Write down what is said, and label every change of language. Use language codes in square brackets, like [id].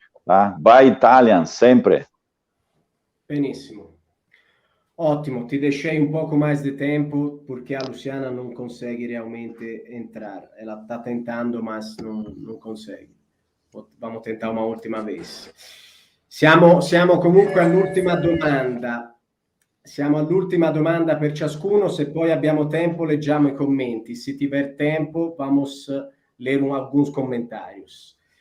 [pt] Tá? Vai Italian, sempre! [it] Benissimo. Ottimo, ti deixei un poco mais di tempo perché a Luciana non consegue realmente entrar. [pt] Ela está tentando, mas non consegue. Vamos tentar uma última vez. [it] Siamo comunque all'ultima domanda. Siamo all'ultima domanda per ciascuno. Se poi abbiamo tempo, leggiamo i commenti. [pt] Se tiver tempo, vamos ler alguns comentários.